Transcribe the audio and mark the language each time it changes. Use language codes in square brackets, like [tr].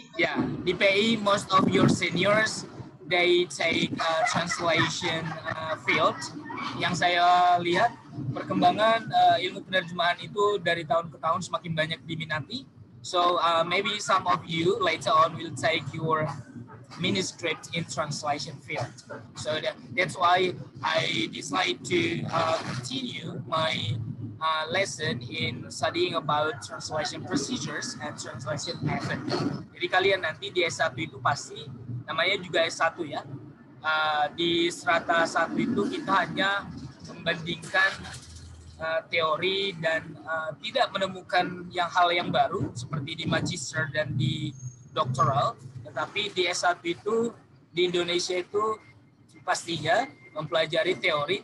[en] Ya, di PI most of your seniors they take translation field. [id] Yang saya lihat perkembangan ilmu penerjemahan itu dari tahun ke tahun semakin banyak diminati. [en] So maybe some of you later on will take your manuscript in translation field. So that's why I decided to continue my lesson in studying about translation procedures and translation method. [id] Jadi kalian nanti di S1 itu pasti namanya juga S1 ya. Di strata 1 itu kita hanya membandingkan teori dan tidak menemukan hal yang baru seperti di magister dan di doktoral. Tetapi di S1 itu di Indonesia itu pastinya mempelajari teori.